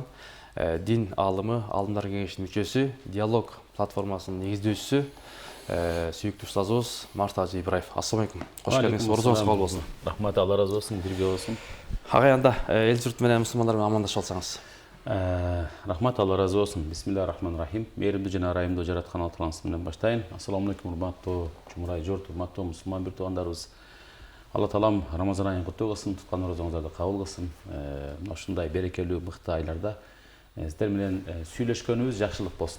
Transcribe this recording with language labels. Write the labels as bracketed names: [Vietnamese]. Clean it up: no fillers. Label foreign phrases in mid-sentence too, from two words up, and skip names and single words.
[Kyrgyz] Дин алымы, алымдар кеңешинин мүчөсү, диалог платформасынын негиздөөчүсү, сүйүктүү устазыбыз Март Ажы Ибраев. [Arabic] السلام عليكم. [Kyrgyz] Кош келдиңиз. Орозоңуз кабыл болсун. Рахмат, Алла разы болсун, бирге болсун. Агайында эл журт менен мусулмандар менен амандашып алсаңыз. Рахмат, Алла разы болсун. [Arabic] بسم الله الرحمن الرحيم. [Kyrgyz] Мээримдүү жана ырайымдуу жараткан Аллахыңыз менен баштайын. [Arabic] السلام عليكم, [Kyrgyz] урматтуу жумурай журт, урматтуу мусулман бир туугандарыбыз. Алла таалам Рамазан айын куттуу кылсын, туткан орозоңуздарды кабыл кылсын. Ушундай берекелүү мыкты айларда сиздер менен сүйлөшкөнүбүз жакшылык болсун.